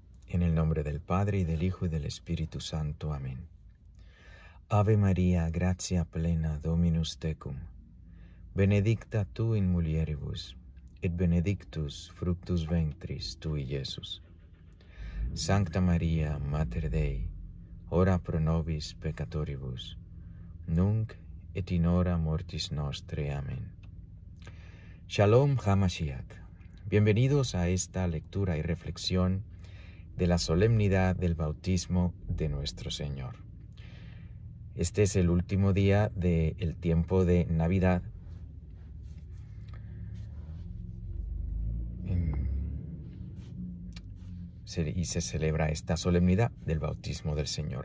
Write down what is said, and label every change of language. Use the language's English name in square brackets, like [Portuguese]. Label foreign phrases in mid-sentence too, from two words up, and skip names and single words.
[Spanish] En el nombre del Padre, y del Hijo, y del Espíritu Santo. Amén. [Latin] Ave María, gratia plena, Dominus tecum. Benedicta tu in mulieribus, et benedictus fructus ventris tui, Iesus. Sancta Maria, Mater Dei, ora pro nobis peccatoribus, nunc et in hora mortis nostrae. [Hebrew] Amén. שלום המשיח. [Spanish] Bienvenidos a esta lectura y reflexión de la solemnidad del bautismo de nuestro Señor. Este es el último día del tiempo de Navidad. Y se celebra esta solemnidad del bautismo del Señor.